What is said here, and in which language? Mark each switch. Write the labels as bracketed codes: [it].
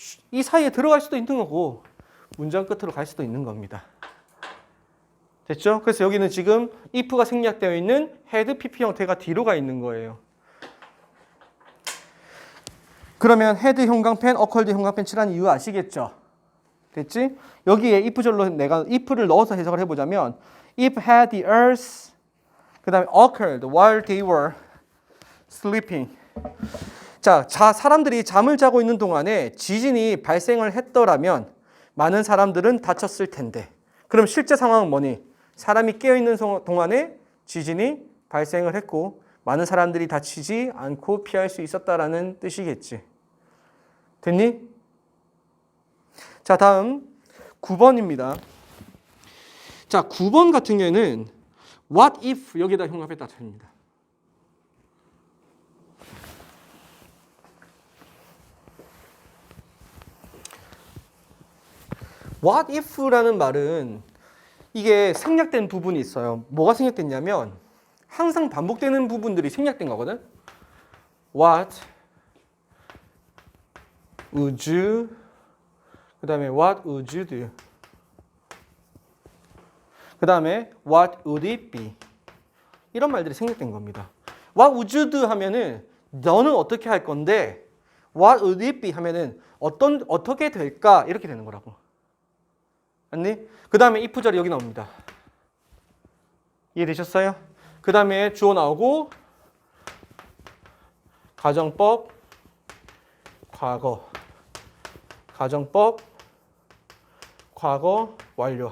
[ko] 이 사이에 들어갈 수도 있는 거고 문장 끝으로 갈 수도 있는 겁니다. 됐죠? 그래서 여기는 지금 if가 생략되어 있는 had pp 형태가 뒤로 가 있는 거예요. 그러면 had 형광펜, occurred 형광펜 칠한 이유 아시겠죠? 됐지? 여기에 if절로 내가 if를 넣어서 해석을 해보자면 [en] if had the earth 그 다음에 occurred while they were sleeping. [ko] 자, 사람들이 잠을 자고 있는 동안에 지진이 발생을 했더라면 많은 사람들은 다쳤을 텐데. 그럼 실제 상황은 뭐니? 사람이 깨어있는 동안에 지진이 발생을 했고 많은 사람들이 다치지 않고 피할 수 있었다라는 뜻이겠지. 됐니? 자, 다음 9번입니다. 자, 9번 같은 경우에는 what if 여기다 흉합했다 됩니다. what if라는 말은 이게 생략된 부분이 있어요. 뭐가 생략됐냐면 항상 반복되는 부분들이 생략된 거거든. [en] What would you [ko] 그 다음에 [en] what would you do 그 다음에 what would it be [ko] 이런 말들이 생략된 겁니다. [en] What would you do [ko] 하면은 너는 어떻게 할 건데 [en] what would it be [ko] 하면은 어떻게 될까 이렇게 되는 거라고. 맞니? 그 다음에 if 자리 여기 나옵니다. 이해되셨어요? 그 다음에 주어 나오고 가정법, 과거, 가정법, 과거 완료.